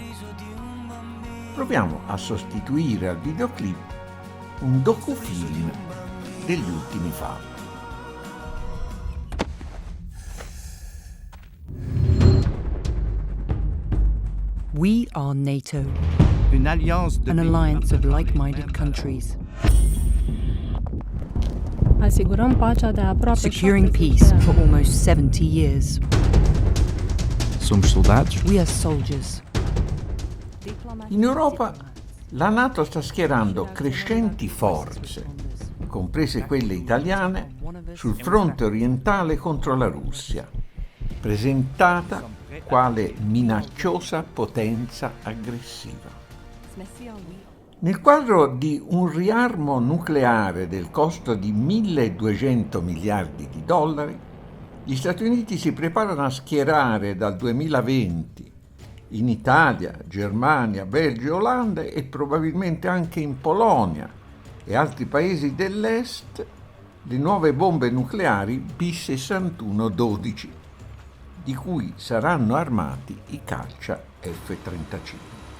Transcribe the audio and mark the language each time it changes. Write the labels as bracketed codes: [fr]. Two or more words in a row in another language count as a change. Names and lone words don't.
[it] Proviamo a sostituire al videoclip un docufilm degli ultimi fatti. [en] We are NATO, [fr] Une alliance de [en] an [fr] pays [en] alliance of [fr] partageant les [en] like-minded [fr] mêmes [en] countries, [ro] Asigurăm pacea de aproape [en] securing 70 peace [ro] de ani. [en] for almost 70 years. [es] Somos soldados. [en] We are soldiers. [it] In Europa la NATO sta schierando crescenti forze, comprese quelle italiane, sul fronte orientale contro la Russia, presentata quale minacciosa potenza aggressiva. Nel quadro di un riarmo nucleare del costo di 1.200 miliardi di dollari, gli Stati Uniti si preparano a schierare dal 2020 in Italia, Germania, Belgio, Olanda e probabilmente anche in Polonia e altri paesi dell'Est le nuove bombe nucleari B-61-12, di cui saranno armati i caccia F-35.